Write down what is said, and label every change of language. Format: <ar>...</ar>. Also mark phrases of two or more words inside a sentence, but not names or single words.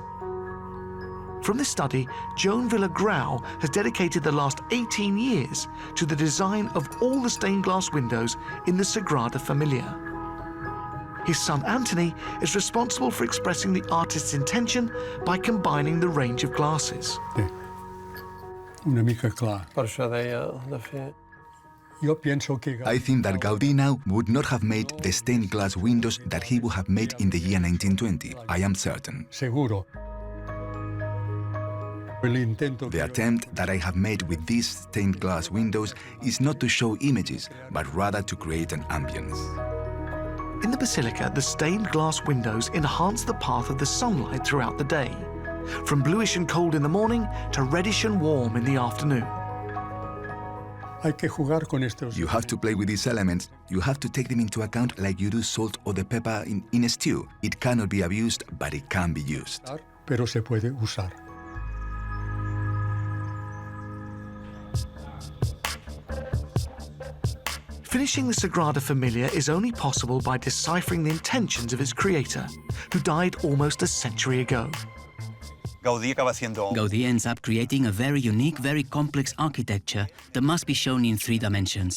<en>From this study, Joan Villagrau has dedicated the last 18 years to the design of all the stained glass windows in the Sagrada Familia. His son Anthony is responsible for expressing the artist's intention by combining the range of glasses.</en> <ca>Una mica clar. Per això deia, de fet...</ca> <en>I think that Gaudí now would not have made the stained glass windows that he would have made in the year 1920. I am certain.</en> <es>Seguro.</es> <en>The attempt that I have made with these stained glass windows is not to show images, but rather to create an ambience. In the basilica, the stained glass windows enhance the path of the sunlight throughout the day, from bluish and cold in the morning to reddish and warm in the afternoon. You have to play with these elements. You have to take them into account like you do salt or the pepper in a stew. It cannot be abused, but it can be used.</en> <es>Pero se puede usar.</es> <en>Finishing the Sagrada Familia is only possible by deciphering the intentions of its creator, who died almost a century ago. Gaudí ends up creating a very unique, very complex architecture that must be shown in 3 dimensions.</en>